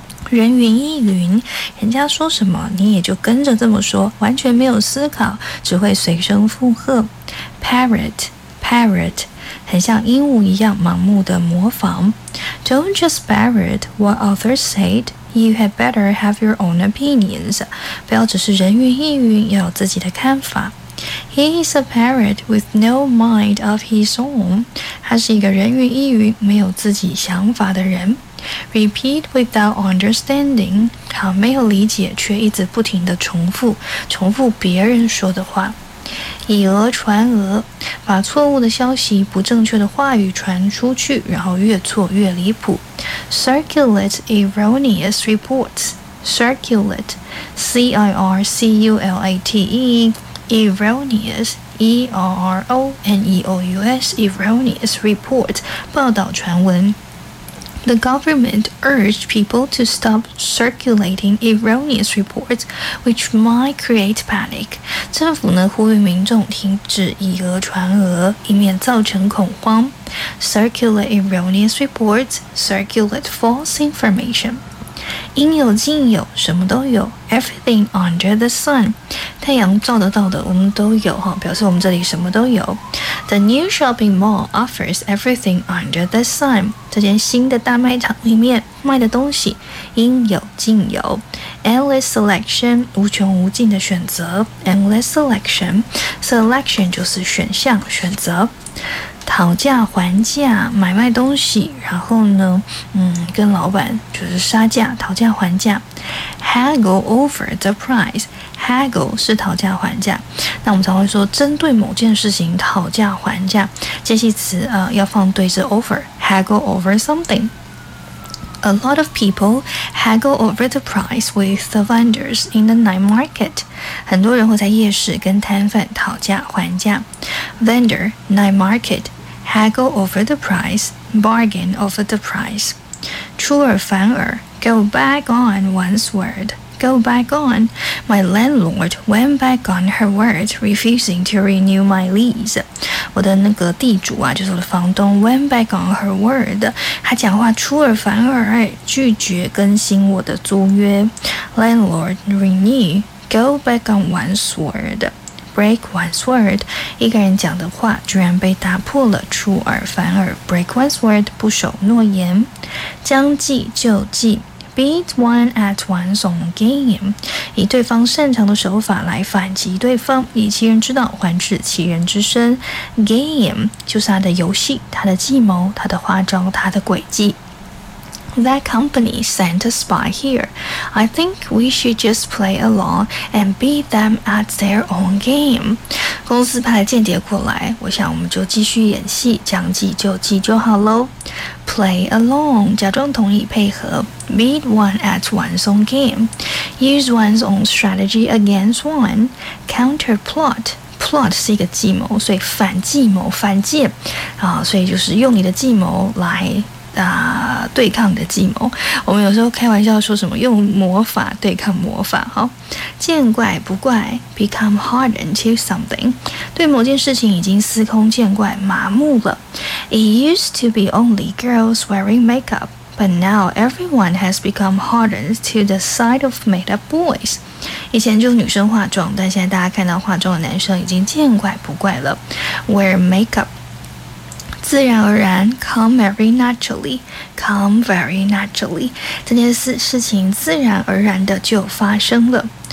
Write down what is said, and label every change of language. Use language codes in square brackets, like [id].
[zh] 人云亦云，人家说什么，你也就跟着这么说，完全没有思考，只会随声附和。 [en] Parrot, parrot, [zh] 很像鹦鹉一样盲目的模仿。 [en] Don't just parrot what others said. You had better have your own opinions. [zh] 不要只是人云亦云，要有自己的看法。 [en] He is a parrot with no mind of his own. [zh] 他是一个人云亦云，没有自己想法的人。 [en] Repeat without understanding. [zh] 好，没有理解，却一直不停地重复别人说的话。以讹传讹，把错误的消息、不正确的话语传出去，然后越错越离谱。 [en] Circulate erroneous reports. Circulate. C-I-R-C-U-L-A-T-E. Erroneous, E-R-R-O-N-E-O-U-S, erroneous report, [zh] 报道传闻。 [en] The government urged people to stop circulating erroneous reports, which might create panic. [zh] 政府呢呼吁民众停止以讹传讹，以免造成恐慌。 [en] Circulate erroneous reports, circulate false information. [zh] 应有尽有，什么都有。 [en] Everything under the sun， [zh] 太阳照得到的，我们都有哈，表示我们这里什么都有。 [en] The new shopping mall offers everything under the sun， [zh] 这间新的大卖场里面卖的东西应有尽有。 [en] Endless selection， [zh] 无穷无尽的选择。 [en] Endless selection， [zh] selection 就是选项选择。讨价还价，买卖东西，然后呢，跟老板就是杀价，讨价还价。 [en] Haggle over the price. Haggle [zh] 是讨价还价。那我们才会说针对某件事情讨价还价。介系词要放对是 [en] over. Haggle over something. A lot of people haggle over the price with the vendors in the night market. [zh] 很多人会在夜市跟摊贩讨价还价。 [en] Vendor, night market, haggle over the price, bargain over the price. [zh] 出尔反尔 [en] go back on one's word. Go back on. My landlord went back on her word, refusing to renew my lease. [zh] 我的那个地主啊，就是我的房东 [en] went back on her word， [zh] 他讲话出尔反尔，拒绝更新我的租约。 [en] Landlord renew go back on one's word break one's word， [zh] 一个人讲的话居然被打破了，出尔反尔 [en] break one's word， [zh] 不守诺言。将计就计 [en] beat one at one's own game， [zh] 以对方擅长的手法来反击对方，以其人之道还治其人之身。 Game 就是他的游戏，他的计谋，他的花招，他的诡计。 [en] That company sent a spy here. I think we should just play along and beat them at their own game. [zh] 公司派间谍过来，我想我们就继续演戏，将计就计就好咯。 [en] Play along， [zh] 假装同意配合。 [en] Beat one at one's own game， use one's own strategy against one。 [zh] Counter plot 是一个计谋，所以反计谋、反间啊，所以就是用你的计谋来对抗你的计谋。我们有时候开玩笑说什么用魔法对抗魔法，哈，见怪不怪。 [en] Become hardened to something， [zh] 对某件事情已经司空见惯、麻木了。 [en] It used to be only girls wearing makeup。 But now everyone has become hardened to the sight of made-up boys. [zh] 以前就女生化妆，但现在大家看到化妆的男生已经见怪不怪了。 [en] Wear makeup. [zh] 自然而然 [en] come very naturally. Come very naturally. [zh] 这件事情自然而然的就发生了。